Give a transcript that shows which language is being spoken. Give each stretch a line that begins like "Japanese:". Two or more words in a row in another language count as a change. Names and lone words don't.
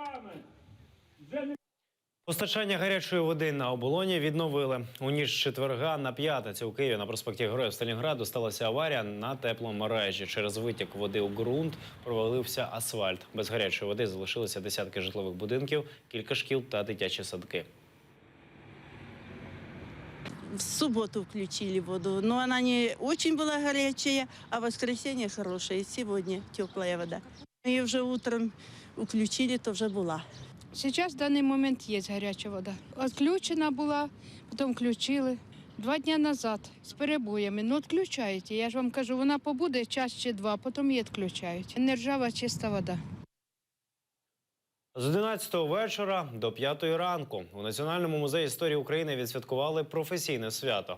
Ukrainian: Постачання гарячої води на оболоні відновили. У ніч з четверга на п'ятницю у Києві на проспекті Героїв Сталінграду сталася аварія на тепломережі. Через витік води у ґрунт провалився асфальт. Без гарячої води залишилися десятки житлових будинків, кілька шкіл та дитячі садки.
Russian: В субботу включили воду, но она не очень была горячая, а в воскресенье хорошая. Сегодня теплая вода. Ее уже утром включили,
Ukrainian: то вже була. Зараз в даний момент є гаряча вода. Відключена була, потім включили. 2 дні назад з перебоями. Ну, відключають. Я ж вам кажу, вона побуде час чи 2, потім її відключають. Не ржава, чиста вода. З 11-го вечора до 5-ї ранку у Національному музеї історії України відсвяткували професійне свято.